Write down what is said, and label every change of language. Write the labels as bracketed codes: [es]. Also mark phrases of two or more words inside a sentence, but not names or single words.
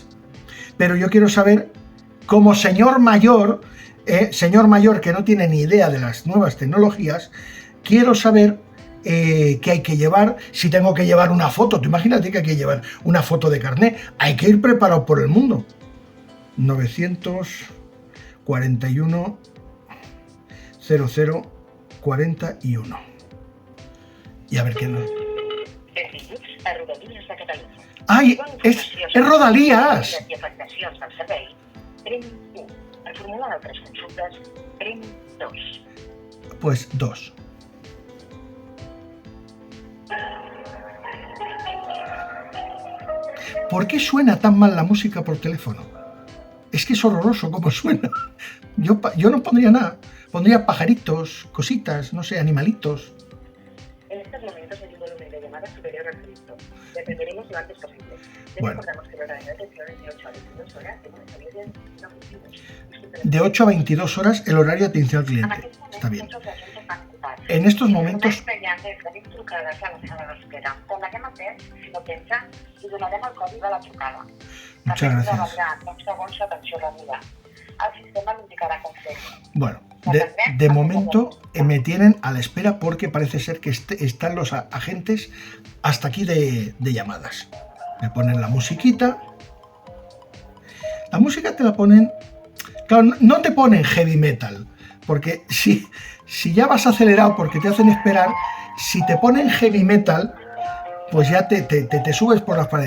[es] Pero yo quiero saber, como señor mayor que no tiene ni idea de las nuevas tecnologías, quiero saber qué hay que llevar, si tengo que llevar una foto. Tú imagínate que hay que llevar una foto de carnet. Hay que ir preparado por el mundo. 941 00 41. Y a ver qué nos... [ca] Benvinguts a Rodalies de Catalunya. [es] ¡Ay! ¡Es Rodalías! [ca] I afectacions del servei, prem 1. En formular altres consultes, prem 2. [es] Pues 2. ¿Por qué suena tan mal la música por teléfono? Es que es horroroso cómo suena. Yo no pondría nada. Pondría pajaritos, cositas, no sé, animalitos. En estos momentos hay un volumen de llamadas superior al previsto. Le atenderemos lo antes posible. Les Bueno. recordamos que el horario de atención es de 8 a 22 horas de lunes a viernes no oficinas. De 8 a 22 horas el horario de atención al cliente. Está bien. En estos momentos... [ca] trucades a la sala d'espera. Tornarem a fer, si no pensa, i donarem el codi de la trucada. [es] Muchas gracias. [ca] També uns segons l'atenció rebuda. El sistema l'indicarà com fer. [es] Bueno, de momento me tienen a la espera porque parece ser que están los agentes hasta aquí de llamadas. Me ponen la musiquita. La música te la ponen... Claro, no te ponen heavy metal, porque si ya vas acelerado porque te hacen esperar, si te ponen heavy metal, pues ya te subes por las paredes.